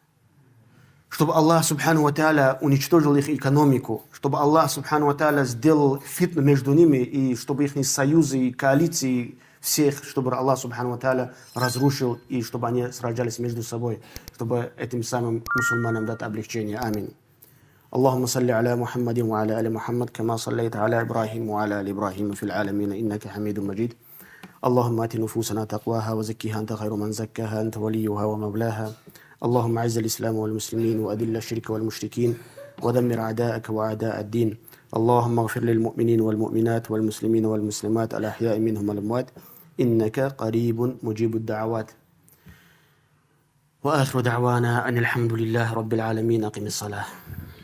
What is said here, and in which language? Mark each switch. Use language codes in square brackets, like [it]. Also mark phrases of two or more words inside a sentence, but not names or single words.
[ru] чтобы Аллах [ar] سبحانه وتعالى [ru] уничтожил их экономику, чтобы Аллах [ar] سبحانه وتعالى [ru] сделал фитну между ними, и чтобы их союзы и коалиции всех, чтобы Аллах [ar] سبحانه وتعالى [ru] разрушил, и чтобы они сражались между собой, чтобы этим самым мусульманам дать облегчение. Аминь. [ar] اللهم صل على محمد وعلى آل محمد كما صليت على إبراهيم وعلى آل إبراهيم في العالمين إنك حميد مجيد اللهم آت نفوسنا تقواها وزكها أنت خير من زكاها أنت وليها ومولاها اللهم أعز الإسلام والمسلمين وأذل الشرك والمشركين ودمر أعداءك وأعداء الدين اللهم اغفر للمؤمنين والمؤمنات والمسلمين والمسلمات الأحياء منهم والأموات إنك قريب مجيب الدعوات وآخر دعوانا أن الحمد لله رب العالمين أقم الصلاة